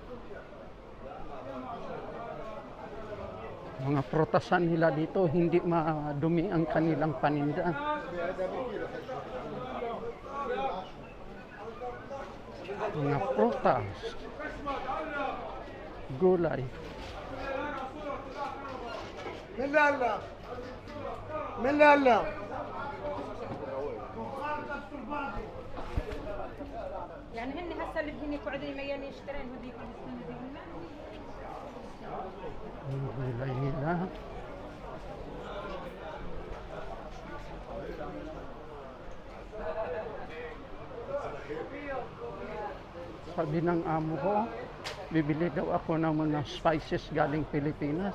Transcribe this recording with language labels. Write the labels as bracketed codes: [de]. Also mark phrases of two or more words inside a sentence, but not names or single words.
[tl] Mga prutasan nila dito, hindi madumi ang kanilang paninda. Mga prutas, gulay. Melala. [ar] يعني هن هسه اللي هن يقعدوا يميلوا يشترين هذيك [tl] Ang gulay nila. Sabi ng amo ko, bibili daw ako ng mga spices galing Pilipinas.